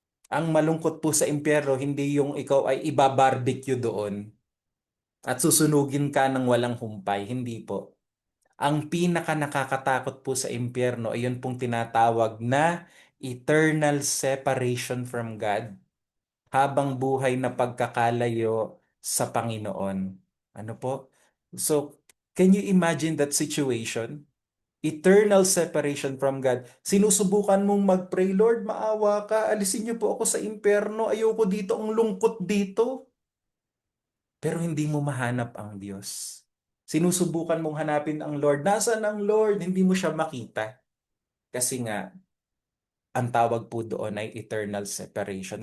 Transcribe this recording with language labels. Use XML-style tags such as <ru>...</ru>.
<tl>Ang malungkot po sa impyerno, hindi yung ikaw ay ibabarbecue doon at susunugin ka ng walang humpay. Hindi po. Ang pinaka nakakatakot po sa impyerno ay yun pong tinatawag na</tl> <en>eternal separation from God.</en> <tl>Habang buhay na pagkakalayo sa Panginoon. Ano po?</tl> <en>So, can you imagine that situation? Eternal separation from God.</en> <tl>Sinusubukan mong mag-pray, Lord, maawa ka, alisin niyo po ako sa impyerno, ayoko dito, ang lungkot dito. Pero hindi mo mahanap ang Diyos. Sinusubukan mong hanapin ang Lord. Nasaan ang Lord? Hindi mo siya makita. Kasi nga, ang tawag po doon ay</tl> <en>eternal separation.</en>